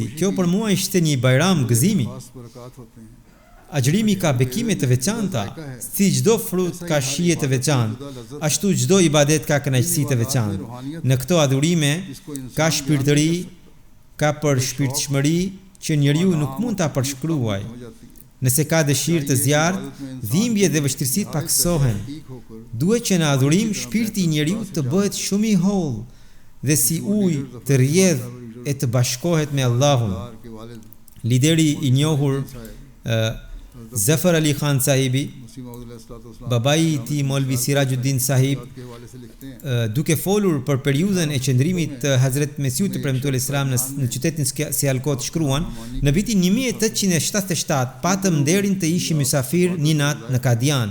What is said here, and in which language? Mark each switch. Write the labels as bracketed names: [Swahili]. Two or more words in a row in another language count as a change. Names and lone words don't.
[Albanian] Kjo për mua ishte një bajram gëzimi. [Urdu] خاص برکت ہوتے ہیں. [Albanian] Agjërimi ka bekime të veçanta, si çdo frut ka shije të veçantë, ashtu çdo ibadet ka kënaqësi të veçantë. Në këto adhurime ka shpirtëri, ka përshpirtshmëri që njeriu nuk mund ta përshkruaj. [Urdu] ہو جاتی ہے [Albanian] Nëse ka dëshirë të zjarrt, dhimbje dhe vështirësitë paksohen. [Urdu] ٹھیک ہوکر [Albanian] Duhet që në adhurim shpirti i njeriu të bëhet shumë i hollë dhe si ujë të rrjedh e të bashkohet me Allahun. [Urdu] پیار کے والد [Albanian] lideri i njohur Zafar Ali Khan sahibi, babai i tij Molvi Sirajuddin sahib, duke folur për periudhën e qëndrimit të Hazret Mesiut të premtuar Islam në qytetin Sialkot shkruan: në vitin 1877 patëm nderin të ishim mysafir një natë në Kadian.